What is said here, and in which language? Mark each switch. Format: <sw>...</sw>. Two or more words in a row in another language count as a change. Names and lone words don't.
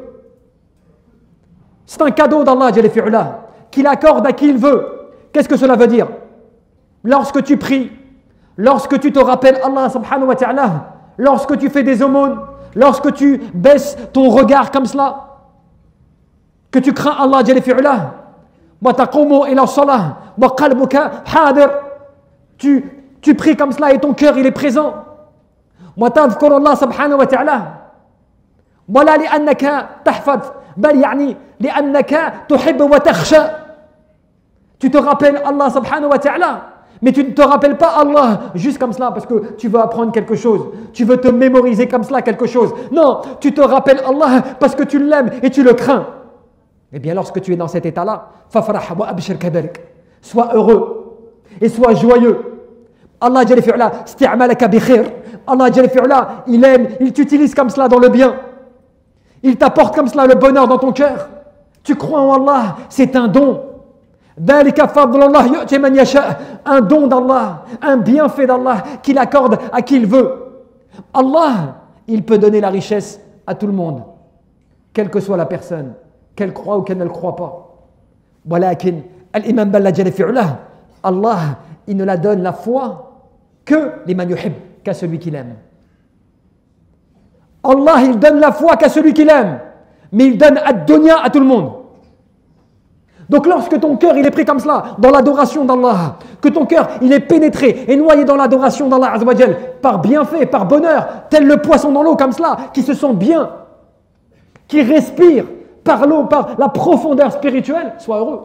<fr>C'est un cadeau d'Allah</fr> <ar>جل في علاه</ar> <fr>qu'il accorde à qui il veut. Qu'est-ce que cela veut dire? Lorsque tu pries, lorsque tu te rappelles Allah</fr> <ar>سبحانه وتعالى,</ar> <fr>lorsque tu fais des aumônes, lorsque tu baisses ton regard comme cela, que tu crains Allah</fr> <ar>جل في علاه, وتقوم إلى الصلاة وقلبك حاضر,</ar> <fr>tu pries comme cela et ton cœur il est présent.</fr> <ar>وتذكر الله سبحانه وتعالى ولا لأنك تحفظ بل يعني لأنك تحب وتخشى.</ar> <fr>Tu te rappelles Allah</fr> <ar>سبحانه وتعالى,</ar> <fr>mais tu ne te rappelles pas Allah juste comme cela parce que tu veux apprendre quelque chose, tu veux te mémoriser comme cela quelque chose. Non, tu te rappelles Allah parce que tu l'aimes et tu le crains. Eh bien lorsque tu es dans cet état-là,</fr> <ar>فافرح وأبشر كذلك,</ar> <fr>sois heureux et sois joyeux.</fr> <ar>الله جل في علاه استعملك بخير.</ar> <fr>Allah</fr> <ar>جل في علاه,</ar> <fr>il aime, il t'utilise comme cela dans le bien. Il t'apporte comme cela le bonheur dans ton cœur. Tu crois en Allah, c'est un don. Un don d'Allah, un bienfait d'Allah qu'il accorde à qui il veut. Allah, il peut donner la richesse à tout le monde, quelle que soit la personne, qu'elle croit ou qu'elle ne le croit pas.</fr> <ar>ولكن الإمام بل جل في علاه,</ar> <fr>Allah, il ne la donne la foi que</fr> <ar>لمن يحب,</ar> <fr>qu'à celui qu'il aime. Allah, il donne la foi qu'à celui qu'il aime, mais il donne ad-dunya à tout le monde. Donc lorsque ton cœur il est pris comme cela, dans l'adoration d'Allah, que ton cœur il est pénétré et noyé dans l'adoration d'Allah</fr> <ar>عز وجل,</ar> <fr>par bienfait, par bonheur, tel le poisson dans l'eau comme cela, qui se sent bien, qui respire par l'eau, par la profondeur spirituelle, sois heureux.</fr>